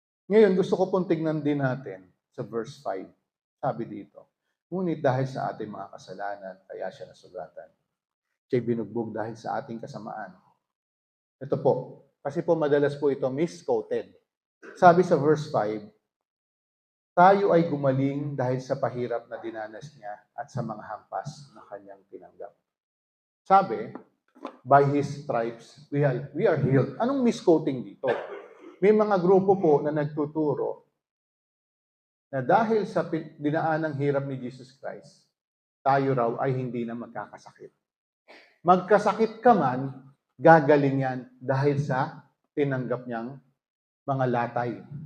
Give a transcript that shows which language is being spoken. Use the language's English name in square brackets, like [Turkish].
[Filipino] Ngayon, gusto ko pong tignan din natin sa verse 5. Sabi dito, ngunit dahil sa ating mga kasalanan, kaya siya nasugatan. Siya'y binugbog dahil sa ating kasamaan. Ito po, kasi po madalas po ito misquoted. Sabi sa verse 5, tayo ay gumaling dahil sa pahirap na dinanas niya at sa mga hampas na kanyang tinanggap. [English] Sabi, by His stripes, we are healed. [Filipino] Anong misquoting dito? May mga grupo po na nagtuturo na dahil sa dinaan ng hirap ni Jesus Christ, tayo raw ay hindi na magkakasakit. Magkasakit ka man, gagaling yan dahil sa tinanggap niyang mga latay.